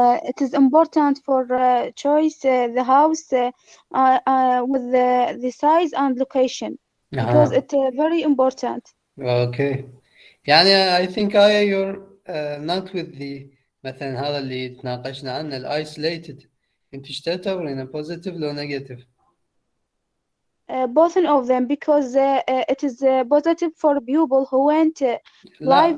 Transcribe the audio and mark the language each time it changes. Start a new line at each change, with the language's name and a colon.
English: It is important for choice the house with the size and location because it's very important. Okay.
Arabic: يعني
English: I think you're not with the
Arabic: مثلا هذا اللي تناقشنا عنه ال isolated. انت ايش تعتبرينه positive لو negative؟
English: Both of them because it is positive for people who want live